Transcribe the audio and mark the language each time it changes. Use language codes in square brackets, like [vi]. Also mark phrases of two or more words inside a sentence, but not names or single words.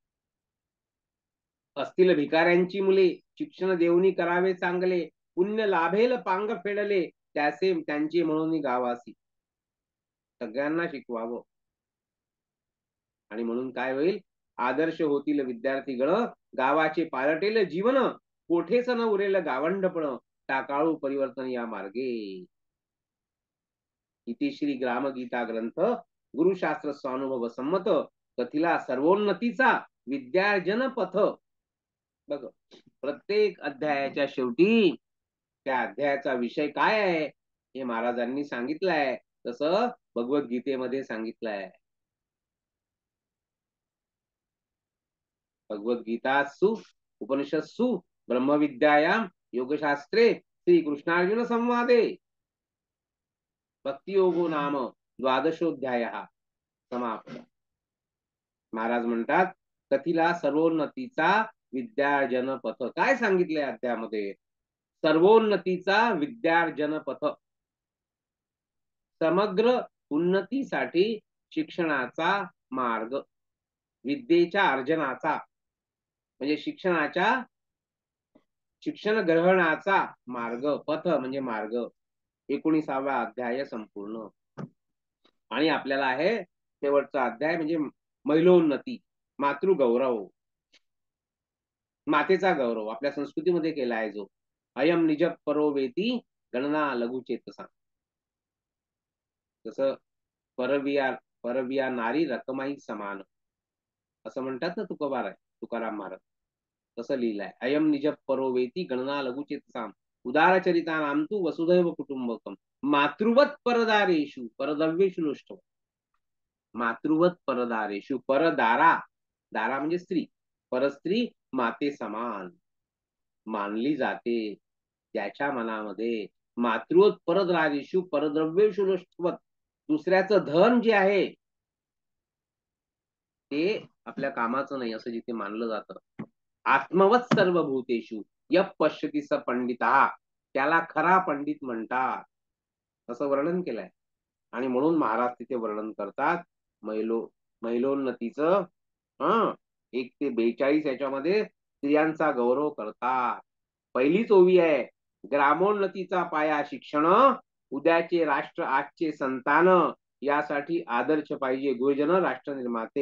[mr] असतील भिकाऱ्यांची मुले, शिक्षण देऊनी करावे चांगले, पुण्य लाभेल पांग फेडले, त्याचे त्यांची म्हणून गावासी. सगळ्यांना शिकवावं. आणि म्हणून काय होईल? आदर्श होतील विद्यार्थी गण, गावाचे पालटेल जीवन, कोठेच न उरेल गावंडपण, टाकाळू परिवर्तन या मार्गे. इति श्री ग्रामगीता ग्रंथ गुरुशास्त्र स्वानुभव संमत, कथिला सर्वोन्नतीचा विद्यार्जन पथ. बघ, प्रत्येक अध्यायाच्या शेवटी त्या अध्यायाचा विषय काय आहे हे महाराजांनी सांगितलंय. तसं भगवद्गीतेमध्ये सांगितलंय. [sa] भगवद्गीतासु उपनिषत्सु ब्रह्मविद्यायाम योगशास्त्रे श्री कृष्णार्जुन संवादे भक्ती योगो नाम द्वादशोध्याय समाप्त. [mr] महाराज म्हणतात, कथिला सर्वोन्नतीचा विद्यार्जन पथ. काय सांगितलंय अध्यायामध्ये? सर्वोन्नतीचा विद्यार्जन पथ. समग्र उन्नतीसाठी शिक्षणाचा मार्ग, विद्येच्या अर्जनाचा म्हणजे शिक्षण ग्रहणाचा मार्ग, पथ म्हणजे मार्ग. 19वा अध्याय संपूर्ण. आणि आपल्याला आहे शेवटचा अध्याय म्हणजे महिलोन्नती, मातृगौरव, मातेचा गौरव आपल्या संस्कृतीमध्ये केला आहे जो. [sa] अयम निज परो वेती गणना लघुचेतसा. [mr] जसं परविया नारी रकमाई समान असं म्हणतात ना तुकाराम महाराज, तसं लिहिलंय. [sa] अयम निज परो वेती गणना लघुचेतसाम, उदारचरिता नाम तू वसुधैव कुटुंबकम, मातृवत परदारेषु परदव्येषु नष्ट. मातृवत परदारेषु, परदारा, [mr] दारा म्हणजे स्त्री, परस्त्री माते समान मानली जाते त्याच्या मनामध्ये. [sa] मातृवत परदारेषु परद्रव्येषु नष्टवत, [mr] दुसऱ्याचं धन जे आहे ते आपल्या कामाचं नाही असं जिथे मानलं जातं. [sa] आत्मवत सर्व भूतेषु य पश्यति स पंडिता, [mr] त्याला खरा पंडित म्हणतात असं वर्णन केलंय. आणि म्हणून महाराज तिथे वर्णन करतात महिलोन्नतीचं. 1 ते 42 याच्यामध्ये स्त्रियांचा गौरव करतात. पहिलीच ओवी आहे, ग्रामोन्नतीचा पाया शिक्षण, उद्याचे राष्ट्र आजचे संतान, यासाठी आदर्श पाहिजे गुरुजन राष्ट्र निर्माते.